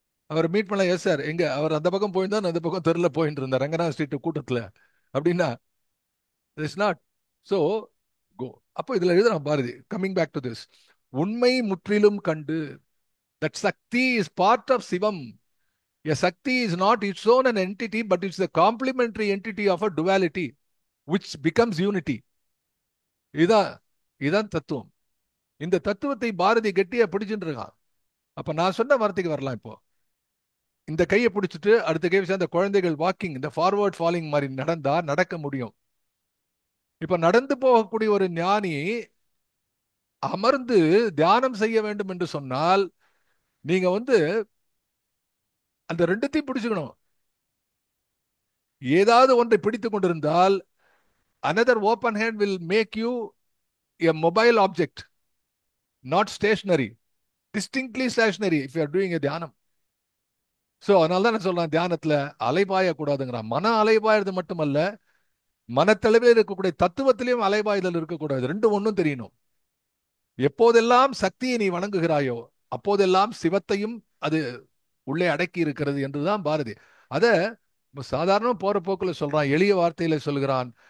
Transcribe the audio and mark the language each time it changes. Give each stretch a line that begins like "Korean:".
Tamil: அவரை மீட் பண்ண, yes sir, எங்க அவர் அந்த பக்கம் போயிருந்தா நான் இந்த பக்கம் தெருல போயிட்டு இருந்தேன் ரங்கநாத் ஸ்ட்ரீட் கூட்டத்துல அப்படின்னா
English: It's not so go.
Tamil: அப்போ இதுல எழுதுறான் Bharathi,
English: coming back to this,
Tamil: உண்மை முற்றிலும் கண்டு,
English: that Sakti is part of Sivam. A Sakti is not its own an entity, but it's the complementary entity of a duality, which becomes unity.
Tamil: இதான் இதான் தத்துவம். இந்த தத்துவத்தை பாரதி கெட்டியா பிடிச்சுட்டு இருக்கான். அப்ப நான் சொன்ன வார்த்தைக்கு வரலாம். இப்போ இந்த கையை பிடிச்சிட்டு அடுத்த கை வச்சு அந்த குழந்தைகள் வாக்கிங், இந்த ஃபார்வர்ட் ஃபாலிங் மாதிரி நடந்தா நடக்க முடியும். இப்ப நடந்து போகக்கூடிய ஒரு ஞானி அமர்ந்து தியானம் செய்ய வேண்டும் என்று சொன்னால் நீங்க அந்த ரெண்டுத்தையும் பிடிச்சுக்கணும். ஏதாவது ஒன்றை பிடித்துக் கொண்டிருந்தால்
English: another open hand will make you a mobile object, not stationary, distinctly stationary if you are doing a தியானம்.
Tamil: ஸோ அதனால தான் நான் சொல்றேன், தியானத்துல அலைபாய கூடாதுங்கிறான். மன அலைபாயது மட்டுமல்ல, மனத்தளவில் இருக்கக்கூடிய தத்துவத்திலையும் அலைபாய்தல் இருக்கக்கூடாது. ரெண்டு ஒன்றும் தெரியணும். எப்போதெல்லாம் சக்தியை நீ வணங்குகிறாயோ அப்போதெல்லாம் சிவத்தையும் அது உள்ளே அடக்கி இருக்கிறது என்றுதான் பாரதி அத சாதாரண போற போக்குல சொல்றான், எளிய வார்த்தையில சொல்கிறான்.